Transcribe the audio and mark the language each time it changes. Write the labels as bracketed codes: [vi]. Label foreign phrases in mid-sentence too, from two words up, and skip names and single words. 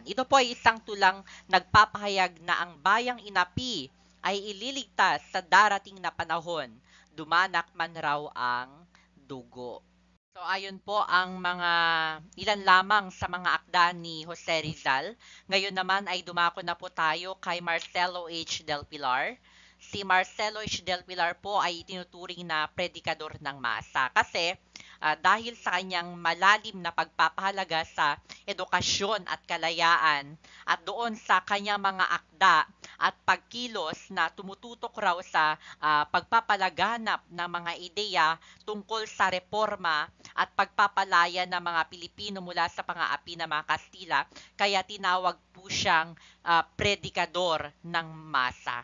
[tl] Ito po ay isang tulang nagpapahayag na ang bayang inapi ay ililigtas sa darating na panahon, dumanak man raw ang dugo. So ayon po ang mga ilan lamang sa mga akda ni Jose Rizal. Ngayon naman ay dumako na po tayo kay Marcelo H. del Pilar. Si Marcelo H. del Pilar po ay itinuturing na predikador ng masa kasi dahil sa kanyang malalim na pagpapahalaga sa edukasyon at kalayaan at doon sa kanyang mga akda at pagkilos na tumututok raw sa pagpapalaganap ng mga ideya tungkol sa reforma at pagpapalaya ng mga Pilipino mula sa pang-aapi ng mga Kastila, kaya tinawag po siyang predikador ng masa.